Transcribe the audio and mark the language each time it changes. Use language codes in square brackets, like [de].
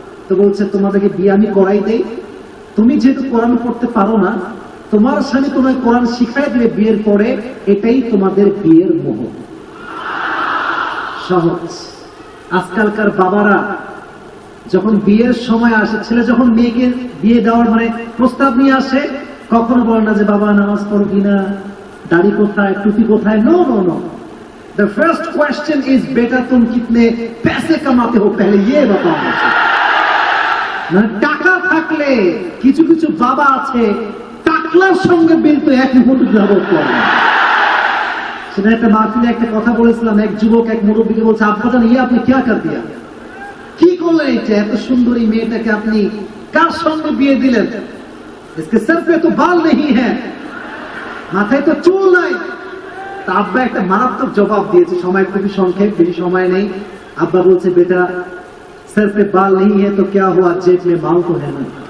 [bn] তো বলছে, তোমাদেরকে বিয়ে আমি করাই দেই, তুমি যেহেতু কোরআন পড়তে পারো না, তোমার স্বামী তোমায় কোরআন শিখাই দিবে বিয়ের পরে, এটাই তোমাদের বিয়ের মোহর। সহজ। আজকালকার বাবারা যখন বিয়ের সময় আসে, ছেলে যখন মেয়েকে বিয়ে দেওয়ার মানে প্রস্তাব নিয়ে আসে, কখনো বলে না যে বাবা নামাজ পড়ো কিনা, দাড়ি কোথায়, টুপি কোথায়। [en] no no no, the first question is [hi] बेटा तुम कितने पैसे कमाते हो, पहले ये बताओ। [bn] মানে টাকা থাকলে, কিছু কিছু বাবা আছে টাকলার সঙ্গে বিল তো একই ফটো জবাব করে। সেটা একটা মাহফিলে একটা কথা বলেছিলাম, এক যুবক এক মুরব্বীকে বলছে, আব্বাজান ইয়ে আপনি [hi] क्या कर दिया, [bn] কি করলেন এটা, এত সুন্দরী মেয়েটাকে আপনি কার সঙ্গে বিয়ে দিলেন, [hi] इसके सर पे तो बाल नहीं है, [bn] মাথায় তো চুল নাই। তা আব্বা একটা মারাত্মক জবাব দিয়েছে, সময় খুবই সংক্ষেপ, বেশি সময় নেই। আব্বা বলছে, বেটা [hi] सर पे बाल नहीं है तो क्या हुआ, जेब में माल तो है ना।